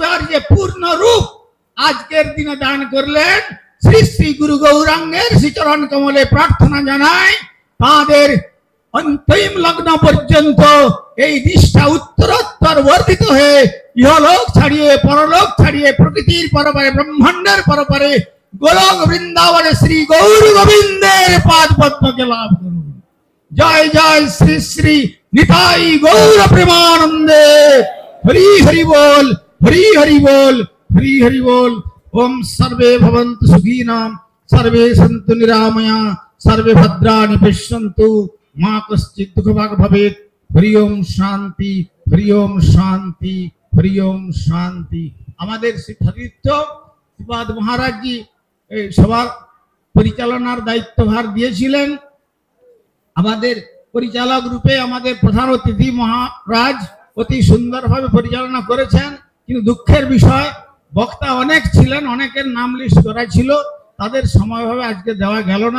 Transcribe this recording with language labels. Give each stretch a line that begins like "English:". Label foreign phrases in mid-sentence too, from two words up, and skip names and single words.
Bangla: আর যে পূর্ণ রূপ আজকের দিনে দান করলেন, শ্রী শ্রী গুরু গৌরাঙ্গের শ্রীচরণ কমলে প্রার্থনা জানাই তাদের অন্তিম লগ্ন পর্যন্ত এই নিষ্ঠা উত্তরোত্তর বর্ধিত হয়ে ইহলোক ছাড়িয়ে পরলোক ছাড়িয়ে প্রকৃতির পরপারে ব্রহ্মাণ্ডের পরপারে গোলক বৃন্দাবনে শ্রী গৌর গোবিন্দের পাদ পদ্মকে লাভ করুন। জয় জয় শ্রী শ্রী নিতাই গৌর প্রেমানন্দে। হরি হরি বল, হরি হরি বল, হরি হরি বল।
Sanskrit: ओम सर्वे भवन्तु सुखिनः, सर्वे सन्तु निरामया, सर्वे भद्राणि पश्यन्तु, मा कश्चित् दुःखभाग् भवेत्। हरि ओम शांति, हरि ओम शांति, हरि ओम शांति।
Bangla: আমাদের শিক্ষাতীর্থ শ্রীপাদ মহারাজ জি এই সবার পরিচালনার দায়িত্বভার দিয়েছিলেন। আমাদের পরিচালক রূপে আমাদের প্রধান অতিথি মহারাজ অতি সুন্দরভাবে পরিচালনা করেছেন, কিন্তু দুঃখের বিষয় বক্তা অনেক ছিলেন, অনেকের নাম লিস্ট করা ছিল, তাদের সময়ভাবে আজকে দেওয়া গেল না।